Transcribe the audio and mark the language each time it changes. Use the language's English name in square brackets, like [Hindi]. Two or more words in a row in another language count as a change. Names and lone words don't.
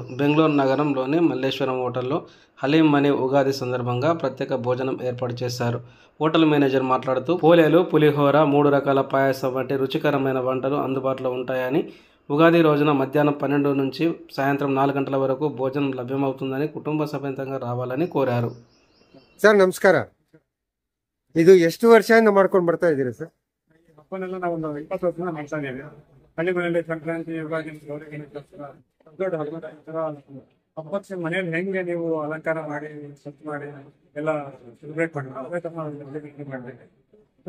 [Telugu] బెంగళూరు నగరంలోని మల్లేశ్వరం హోటల్లో హలీం అనే ఉగాది సందర్భంగా ప్రత్యేక భోజనం ఏర్పాటు చేశారు. హోటల్ మేనేజర్ మాట్లాడుతూ పోలేలు, పులిహోర, 3 రకాల పాయసం వంటి రుచికరమైన వంటలు అందుబాటులో ఉంటాయని, ఉగాది రోజున మధ్యాహ్నం 12 నుంచి సాయంత్రం 4 గంటల వరకు భోజనం లభ్యమవుతుందని, కుటుంబ ಸಮೇತಂగా ರಾವಾలని ಕೋರಾರು. [Kannada] ಸರ್ ನಮಸ್ಕಾರ. ಇದು ಎಷ್ಟು ವರ್ಷದಿಂದ ಮಾಡ್ಕೊಂಡು ಬರ್ತಾ ಇದ್ದೀರಾ ಸರ್? ಹಬ್ಬನೆಲ್ಲ ನಾವು ಒಂದು 20 ವರ್ಷದಿಂದ ಮಾಡ್ತಾ ಇದ್ದೀವಿ. ಹಳ್ಳಿಗಳಲ್ಲಿ ಸಂಕ್ರಾಂತಿ, ಯುಗಾದಿ, ಗೌರಿ ಗಣೇಶ ದೊಡ್ಡ ಹಬ್ಬಕ್ಕೆ ಮನೆಯಲ್ಲಿ ಹೆಂಗೆ ನೀವು ಅಲಂಕಾರ ಮಾಡಿ ಸ್ವಚ್ಛ ಮಾಡಿ ಎಲ್ಲ ಸೆಲೆಬ್ರೇಟ್ ಮಾಡಿ ಅದೇ ತರ ಮಾಡ್ತೀವಿ.